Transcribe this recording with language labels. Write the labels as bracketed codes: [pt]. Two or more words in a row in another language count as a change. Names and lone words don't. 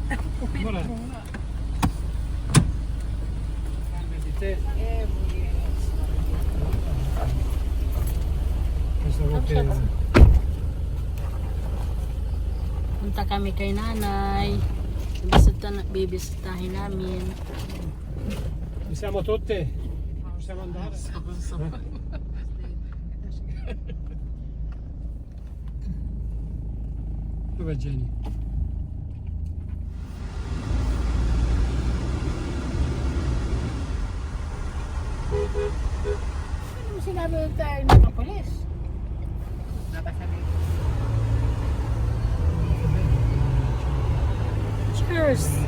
[tl] Punta kami kay nanay. Bibisitahin namin. [it] Siamo tutte? Possiamo andare? Dov'è Jenny? [tl] Ano mo sinabi tayo ng kapulis? Napasabi. Cheers!